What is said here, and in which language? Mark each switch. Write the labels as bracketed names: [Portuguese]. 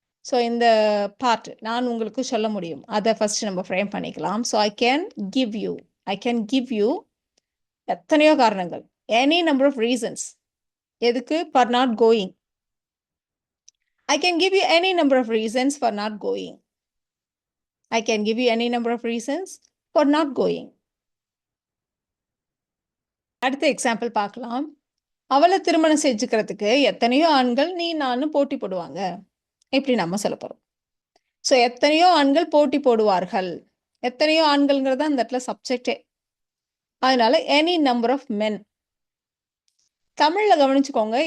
[Tamil] So இந்த part நான் உங்களுக்கு சொல்ல முடியும். அத ஃபர்ஸ்ட் நம்ம ஃப்ரேம் பண்ணிக்கலாம். [English] So I can give you. I can give you [Tamil] எத்தனையோ காரணங்கள். [English] Any number of reasons. [Tamil] எதுக்கு? [English] For not going. I can give you any number of reasons for not going. I can give you any number of reasons for not going. [Tamil] அடுத்த example பார்க்கலாம். அவள திருமணம் செஞ்சுக்கிறதுக்கு எத்தனையோ ஆண்கள் நீ நானும் போட்டி போடுவாங்க. இப்படி நம்ம சொல்லப் போறோம். ஸோ எத்தனையோ ஆண்கள் போட்டி போடுவார்கள். எத்தனையோ ஆண்கள்ங்கிறது தான் அந்த இடத்துல சப்ஜெக்டே. அதனால [English] Any number of men. [Tamil] தமிழ்ல கவனிச்சுக்கோங்க.